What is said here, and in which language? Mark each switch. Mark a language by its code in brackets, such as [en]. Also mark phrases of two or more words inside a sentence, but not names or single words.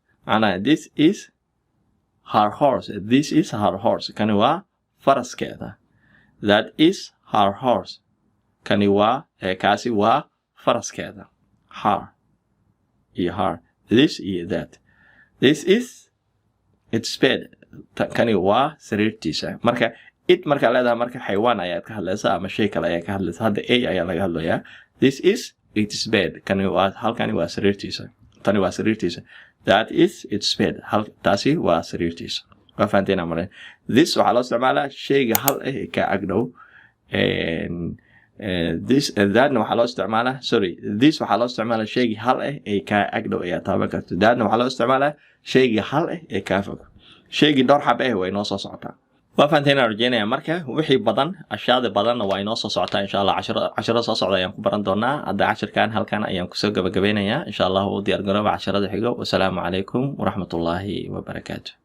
[en] her horse [so] kani waa faraskeeda [en] that is her horse [so] kani waa kaasi waa faraskeeda her iyo her this iyo [en] that this is its bed [so] kani waa sariirtiisa marka it marka leedahay marka xayawaan ayaad ka hadlaysaa ama shay kale ayaad ka hadlaysaa hadda a ayaa laga hadlayaa [en] this is its bed [so] kani waa halkani waa sariirtiisa tani waa sariirtiisa [en] that is its bed [so] taasi waa sariirtiisa waa fahanteena maray this waxaa loo isticmaalaa shayga hal ka agdhow [en] this and that [so] waxaa loo isticmaalaa this waxaa loo isticmaalaa shayga hal ka agdhow ayaa taaban karto that waxaa loo isticmaalaa shayga hal ka fog shayga dhowr xab way noo soo socotaa waa fahanteena rajaynaya marka wixii badan ashaada badanna waa inoo soo socotaa [ar] إن شاء الله [so] 10 soo socda ayaan ku baran doonaa hadda casharkan halkan ayaan ku soo gabagabeynayaa [ar] إن شاء الله [so] u diyaar garooba casharada xigo [ar] السلام عليكم ورحمة الله وبركاته